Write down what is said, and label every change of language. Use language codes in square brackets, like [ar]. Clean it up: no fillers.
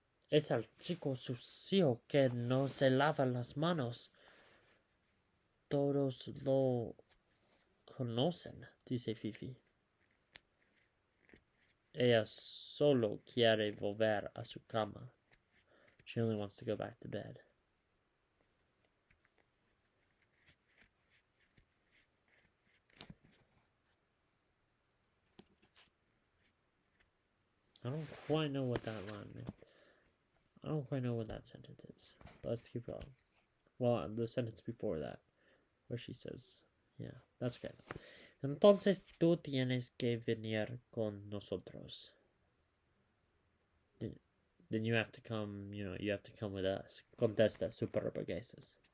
[es] Es el chico sucio que no se lava las manos. Todos lo conocen, dice Fifi. Ella solo quiere volver a su cama. [en] She only wants to go back to bed. I don't quite know what that line meant. I don't quite know what that sentence is. Let's keep going. Well, the sentence before that, where she says, yeah, that's okay. [es] Entonces tú tienes que venir con nosotros. [en] Then you have to come, you have to come with us. [es] Contesta Superburguesas.